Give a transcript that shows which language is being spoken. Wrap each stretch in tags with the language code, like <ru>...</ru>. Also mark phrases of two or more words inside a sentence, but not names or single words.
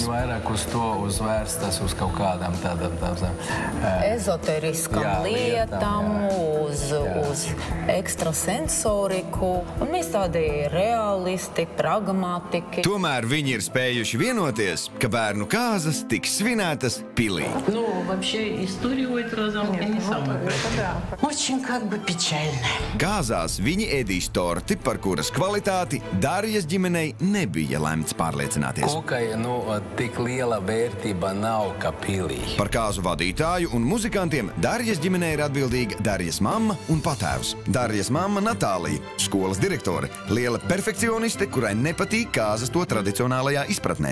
<lv>Viņi vairāk uz to uzvērstas uz kaut kādām tādām ezoteriskām lietām, uz ekstrasensoriku. Un mēs tādi realisti, pragmatiki. Tomēr viņi ir spējuši vienoties, ka bērnu kāzas tiks svinētas pilī. Nu,</lv> <ru>вообще, история у этого замка не самая красивая. Очень как бы печально.</ru> <lv>Kāzās viņi ēdīs torti, par kuras kvalitāti Darjas ģimenei nebija lemts pārliecināties. Kokai, tik liela vērtība nav kā pilī. Par kāzu vadītāju un muzikantiem Darjas ģimenei ir atbildīga Darjas mamma un patēvs. Darjas mamma Natālija, skolas direktore, liela perfekcioniste, kurai nepatīk kāzas to tradicionālajā izpratnē.</lv>